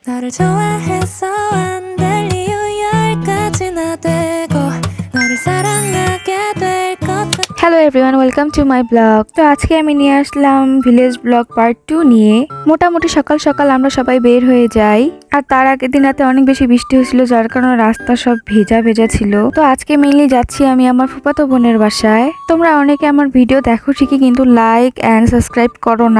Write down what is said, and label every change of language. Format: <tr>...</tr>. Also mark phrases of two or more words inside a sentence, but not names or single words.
<ko>너를 좋아해서 안 될 이유 10가지나 되고 너를 사랑하게 될 것 같아.</ko> <en>Hello everyone, welcome to my blog.</en> <bn>তো আজকে আমি নিয়ে আসলাম</bn> <en>village blog part 2</en> <bn>নিয়ে। মোটামুটি সকাল সকাল আমরা সবাই বের হয়ে যাই, আর তার আগের দিন রাতে অনেক বেশি বৃষ্টি হয়েছিল, যার কারণে রাস্তা সব ভেজা ভেজা ছিল। তো আজকে মেইনলি যাচ্ছি আমি আমার ফুফাতো বোনের বাসায়। তোমরা অনেকে আমার ভিডিও দেখো ঠিকই, কিন্তু</bn> <en>like and subscribe</en> <bn>করো না।</bn>